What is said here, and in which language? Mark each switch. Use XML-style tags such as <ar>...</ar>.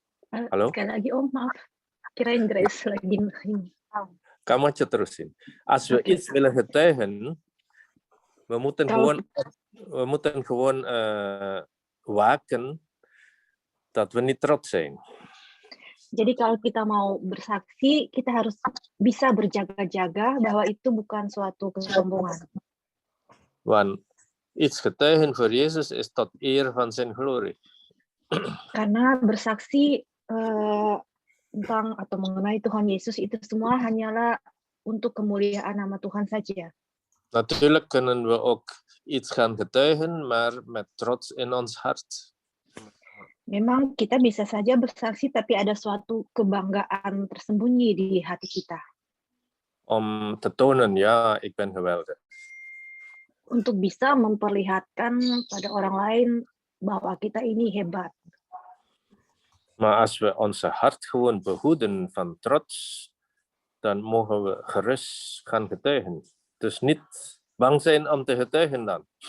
<id>Halo? Sekali lagi Om, maaf. Kirain Grace lagi ini. Kamu aja terusin.</id> <nl>Als we iets willen getuigen, we moeten gewoon waken dat we niet trots zijn.</nl> <id>Jadi kalau kita mau bersaksi, kita harus bisa berjaga-jaga bahwa itu bukan suatu kesombongan.</id> <nl>Want iets getuigen voor Jezus is tot eer van zijn glorie.</nl> <id>Karena bersaksi tentang atau mengenai Tuhan Yesus itu semua hanyalah untuk kemuliaan nama Tuhan saja.</id> <nl>Natuurlijk kunnen we ook iets gaan getuigen, maar met trots in ons hart.</nl> <id>Memang kita bisa saja bersaksi, tapi ada suatu kebanggaan tersembunyi di hati kita.</id> <nl>Om te tonen, ja, ik ben geweldig.</nl> <id>Untuk bisa memperlihatkan pada orang lain bahwa kita ini hebat.</id> <nl>Maar als we onze hart gewoon behoeden van trots, dan mogen we gerust gaan getuigen. Dus niet bang zijn om te getuigen dan.</nl>